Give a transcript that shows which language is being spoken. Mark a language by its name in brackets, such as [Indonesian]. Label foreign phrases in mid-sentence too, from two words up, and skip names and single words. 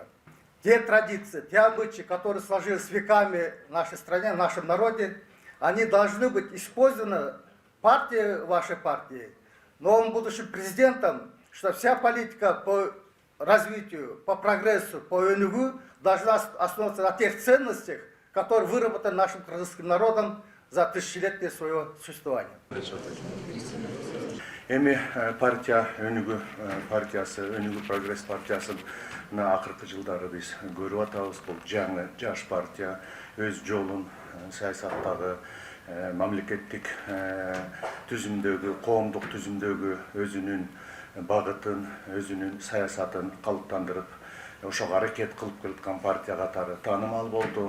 [Russian] Те традиции, те обычаи, которые сложились веками в нашей стране, в нашем народе, они должны быть использованы партией, вашей партией, новым будущим президентом, что вся политика по развитию, по прогрессу, по ОНУ должна основываться на тех ценностях, которые выработаны нашим кыргызским народом за тысячелетие своего существования. [Kyrgyz] Эми партия Өнүгүү партиясы, Өнүгүү прогресс партиясын акыркы жылдары биз көрүп атабыз. Бул жаңы жаш партия өз жолун саясаттагы, мамлекеттик түзүмдөгү, коомдук түзүмдөгү өзүнүн багытын, өзүнүн саясатын калыптандырып, ошого аракет кылып келаткан партия катары таанымал болду.